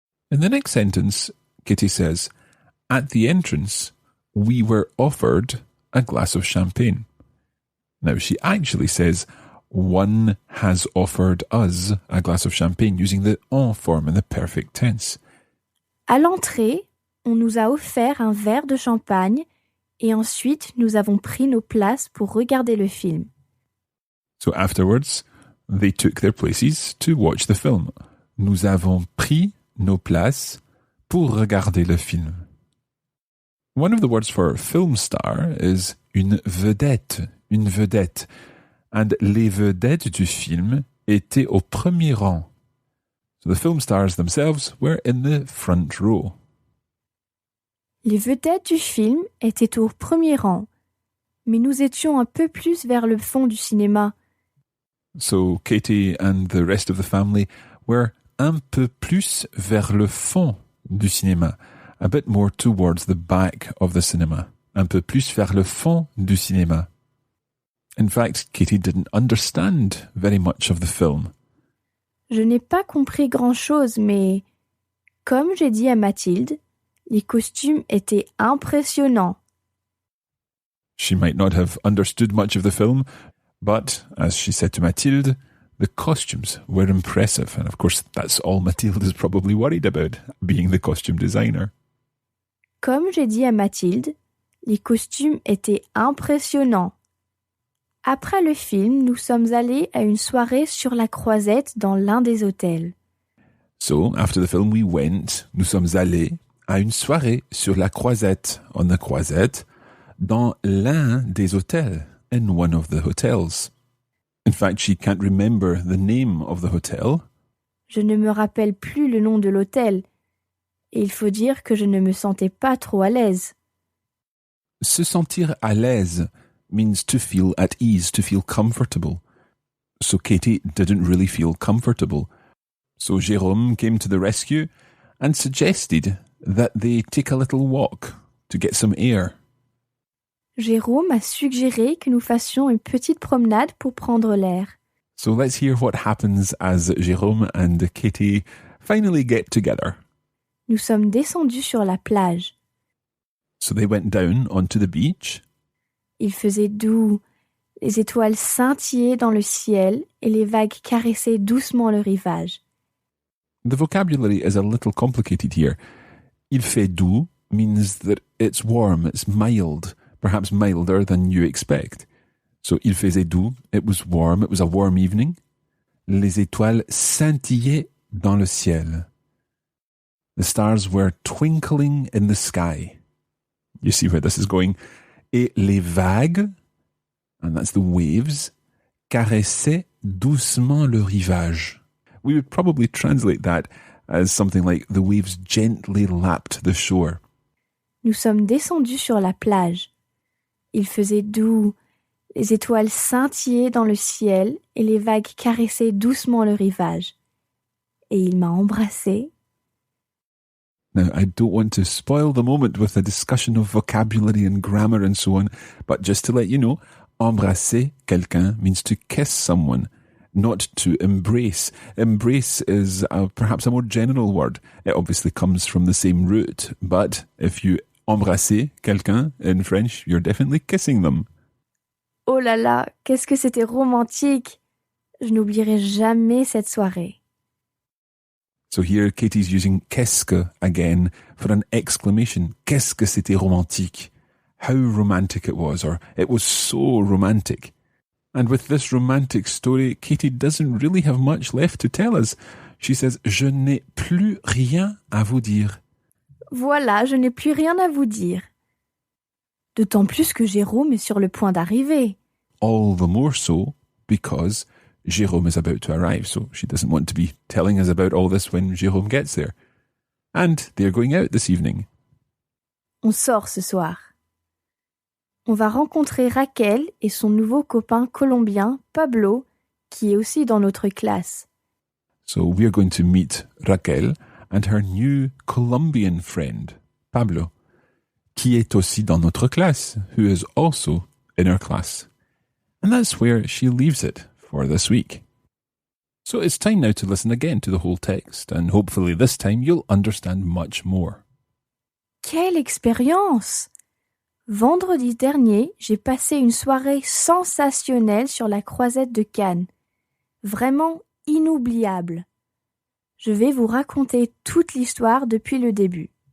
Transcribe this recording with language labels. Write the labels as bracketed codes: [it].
[en] In the next sentence, Kitty says, at the entrance, we were offered a glass of champagne. Now, she actually says, one has offered us a glass of champagne, using the en form in the perfect tense. [fr] À l'entrée, on nous a offert un verre de champagne et ensuite nous avons pris nos places pour regarder le film. [en] So afterwards, they took their places to watch the film. [fr] Nous avons pris nos places pour regarder le film. [en] One of the words for film star is une vedette, une vedette. [fr] And les vedettes du film étaient au premier rang. [en] So the film stars themselves were in the front row. [fr] Les vedettes du film étaient au premier rang, mais nous étions un peu plus vers le fond du cinéma. [en] So Katie and the rest of the family were [fr] un peu plus vers le fond du cinéma, [en] a bit more towards the back of the cinema, un peu plus vers le fond du cinéma. In fact, Katie didn't understand very much of the film. [fr] Je n'ai pas compris grand-chose, mais comme j'ai dit à Mathilde, les costumes étaient impressionnants. [en] She might not have understood much of the film, but, as she said to Mathilde, the costumes were impressive. And of course, that's all Mathilde is probably worried about, being the costume designer. [fr] Comme j'ai dit à Mathilde, les costumes étaient impressionnants. Après le film, nous sommes allés à une soirée sur la Croisette dans l'un des hôtels. [en] So, after the film, [fr] nous sommes allés à une soirée sur la Croisette, [en] on the Croisette, [fr] dans l'un des hôtels, [en] in one of the hotels. In fact, she can't remember the name of the hotel. [fr] Je ne me rappelle plus le nom de l'hôtel. Et il faut dire que je ne me sentais pas trop à l'aise. Se sentir à l'aise [en] means to feel at ease, to feel comfortable. So Katie didn't really feel comfortable. So Jérôme came to the rescue and suggested that they take a little walk to get some air. [fr] Jérôme a suggéré que nous fassions une petite promenade pour prendre l'air. [en] So let's hear what happens as Jérôme and Katie finally get together. [fr] Nous sommes descendus sur la plage. [en] So they went down onto the beach. [fr] Il faisait doux, les étoiles scintillaient dans le ciel et les vagues caressaient doucement le rivage. [en] The vocabulary is a little complicated here. [fr] Il fait doux [en] means that it's warm, it's mild, perhaps milder than you expect. So [fr] il faisait doux, [en] it was a warm evening. [fr] Les étoiles scintillaient dans le ciel. [en] The stars were twinkling in the sky. You see where this is going. [fr] Et les vagues, [en] and that's the waves, [fr] caressaient doucement le rivage. [en] We would probably translate that as something like the waves gently lapped the shore. [fr] Nous sommes descendus sur la plage. Il faisait doux, les étoiles scintillaient dans le ciel et les vagues caressaient doucement le rivage. Et il m'a embrassée. [en] Now, I don't want to spoil the moment with a discussion of vocabulary and grammar and so on, but just to let you know, [fr] embrasser quelqu'un [en] means to kiss someone, not to embrace. Embrace is perhaps a more general word. It obviously comes from the same root, but if you [fr] embrasser quelqu'un [en] in French, you're definitely kissing them. [fr] Oh là là, qu'est-ce que c'était romantique! Je n'oublierai jamais cette soirée. [en] So here Katie's using qu'est-ce que again for an exclamation. [fr] Qu'est-ce que c'était romantique. [en] How romantic it was, or it was so romantic. And with this romantic story, Katie doesn't really have much left to tell us. She says, [fr] je n'ai plus rien à vous dire. Voilà, je n'ai plus rien à vous dire. D'autant plus que Jérôme est sur le point d'arriver. [en] All the more so because Jérôme is about to arrive, so she doesn't want to be telling us about all this when Jérôme gets there. And they're going out this evening. [fr] On sort ce soir. On va rencontrer Raquel et son nouveau copain colombien, Pablo, qui est aussi dans notre classe. [en] So we're going to meet Raquel and her new Colombian friend, Pablo, [fr] qui est aussi dans notre classe, [en] who is also in our class. And that's where she leaves it for this week. So it's time now to listen again to the whole text, and hopefully this time you'll understand much more. [fr] Quelle expérience! Vendredi dernier, j'ai passé une soirée sensationnelle sur la croisette de Cannes. Vraiment inoubliable. Je vais vous raconter toute l'histoire depuis le début.